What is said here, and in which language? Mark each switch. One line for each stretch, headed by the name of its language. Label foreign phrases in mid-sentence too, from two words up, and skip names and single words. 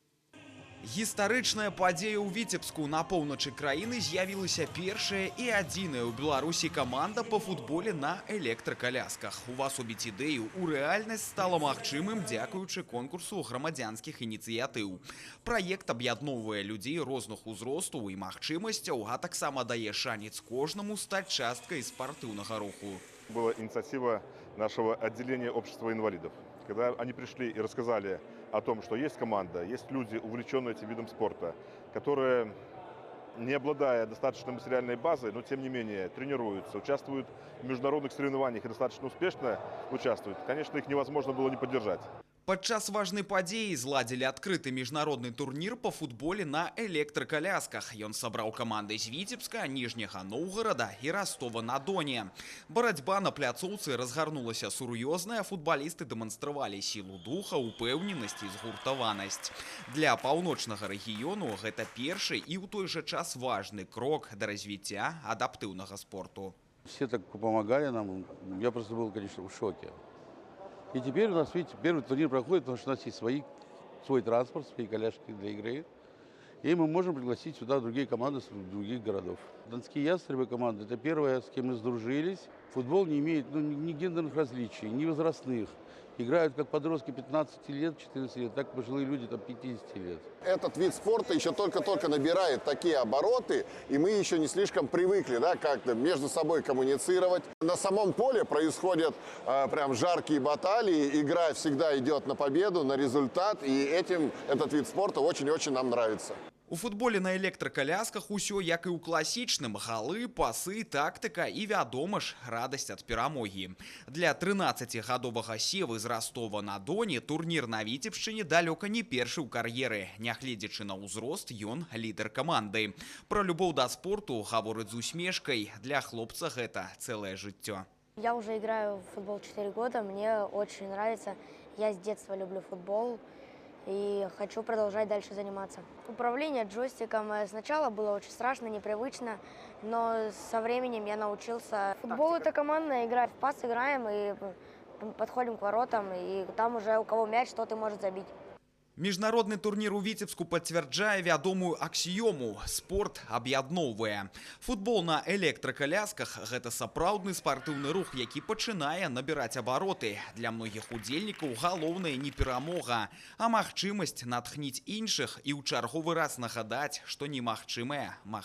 Belarusian: Гістарычная падзея ў Віцебску. На поўначы краіны з'явілася першая і адзіная ў Беларусі каманда па футболе на электракалясках. Увасобіць ідэю ў рэальнасць стала магчымым дзякуючы конкурсу грамадзянскіх ініцыятыў. Праект аб'ядноўвае людзей розных узростаў і магчымасцяў, а таксама дае шанец кожнаму стаць часткай спартыўнага руху.
Russian: Была инициатива нашего отделения общества инвалидов. Когда они пришли и рассказали о том, что есть команда, есть люди, увлеченные этим видом спорта, которые, не обладая достаточной материальной базой, но тем не менее тренируются, участвуют в международных соревнованиях и достаточно успешно участвуют, конечно, их невозможно было не поддержать.
Belarusian: Падчас важнай падзеі зладзілі адкрыты міжнародны турнір па футболе на электракалясках. Ён сабраў каманды з Віцебска, Ніжняга Новгарада і Ростова-на-Доне. Барацьба на пляцоўцы разгарнулася сур'ёзная, футбалісты дэманстравалі сілу духа, упэўненасць і згуртаванасць. Для паўночнага рэгіёну гэта першы і ў той жа час важны крок да развіцця адаптыўнага спорту.
Russian: Все так помогали нам, я просто был, конечно, в шоке. И теперь у нас, видите, первый турнир проходит, потому что у нас есть свой транспорт, свои коляски для игры. И мы можем пригласить сюда другие команды с других городов. Донские ястребы команды – это первое, с кем мы сдружились. Футбол не имеет ни гендерных различий, ни возрастных. Играют как подростки 15 лет, 14 лет, так пожилые люди там 50 лет. Этот вид спорта еще только-только набирает такие обороты, и мы еще не слишком привыкли, да, как-то между собой коммуницировать. На самом поле происходят прям жаркие баталии, игра всегда идет на победу, на результат, и этим этот вид спорта очень-очень нам нравится.
Belarusian: У футболе на электракалясках усё як і ў класічным: галы, пасы, тактыка і, вядома ж, радасць ад перамогі. Для 13-гадовага севы з Ростова-на-Доне турнір на Віцебшчыне далёка не першы ў кар'еры. Нягледзячы на ўзрост, ён лідар каманды. Пра любоў да спорту гаворыць з усмешкай. Для хлопца гэта цэлае жыццё.
Russian: Я уже играю в футбол 4 года, мне очень нравится. Я с детства люблю футбол и хочу продолжать дальше заниматься. Управление джойстиком сначала было очень страшно, непривычно, но со временем я научился. Футбол — это командная игра. В пас играем и подходим к воротам, и там уже у кого мяч, тот и может забить.
Belarusian: Міжнародны турнір у Віцебску пацвярджае вядомую аксіёму: спорт аб'ядноўвае. Футбол на электракалясках – гэта сапраўдны спартыўны рух, які пачынае набіраць абароты. Для многіх удзельнікаў галоўнае не перамога, а магчымасць натхніць іншых і ў чарговы раз нагадаць, што немагчымае магчыма.